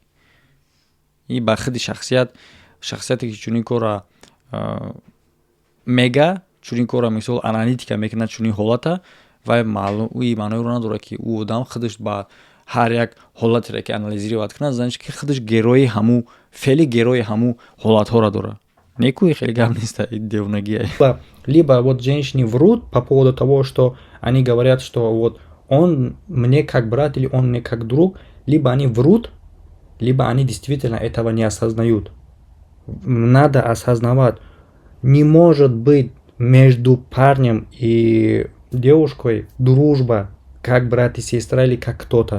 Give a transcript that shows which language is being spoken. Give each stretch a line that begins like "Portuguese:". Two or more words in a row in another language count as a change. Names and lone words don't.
Tajik: И ба худи шахсияте ки чунин кора мега, чунин кора мисол аналитика мекунад чунин ҳолата, ва маъноиро надорад ки ӯ одам худаш ба ҳар як ҳолатере ки анализировать кунад, значит ки худаш герои ҳамун феъли герои ҳамун ҳолатҳоро дорад. Некуи хеле гап нест девонагия.
Russian: Либо вот женщины врут по поводу того, что они говорят, что вот он мне как брат или он мне как друг, либо они врут, либо они действительно этого не осознают. Надо осознавать, не может быть между парнем и девушкой дружба, как брат и сестра или как кто-то.